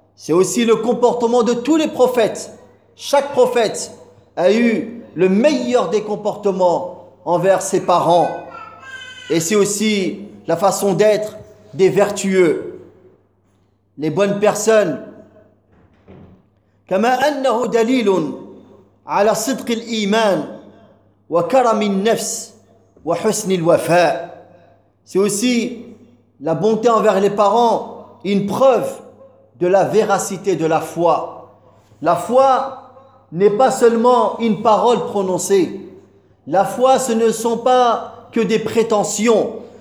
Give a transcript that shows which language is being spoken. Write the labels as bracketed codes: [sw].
[fr] C'est aussi le comportement de tous les prophètes. Chaque prophète a eu le meilleur des comportements envers ses parents. Et c'est aussi la façon d'être des vertueux, les bonnes personnes. [ar] كما أنه دليل على صدق الإيمان وكرم النفس وحسن الوفاء. [fr] C'est aussi la bonté envers les parents, une preuve de la véracité de la foi. La foi n'est pas seulement une parole prononcée. La foi, ce ne sont pas que des prétentions.